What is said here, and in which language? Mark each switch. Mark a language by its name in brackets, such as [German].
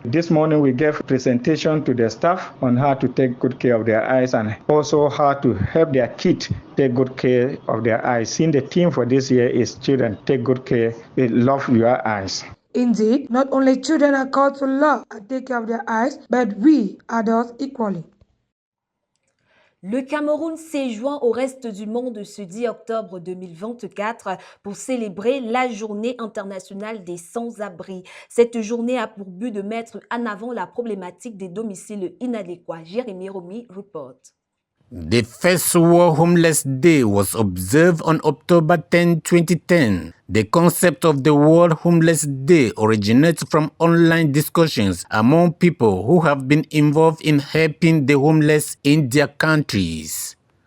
[English] This morning we gave presentation to the staff on how to take good care of their eyes and also how to help their kids take good care of their eyes. Seeing the theme for this year is children, take good care, love your eyes. Indeed, not only children are called to love and take care of their eyes, but we, adults, equally. [French] Le Cameroun s'est joint au reste du monde ce 10 octobre 2024 pour célébrer la Journée internationale des sans-abri. Cette journée a pour but de mettre en avant la problématique des domiciles inadéquats. [English] Jérémy Romy report. The first World Homeless Day was observed on October 10, 2010. The concept of the World Homeless Day originates from online discussions among people who have been involved in helping the homeless in their countries.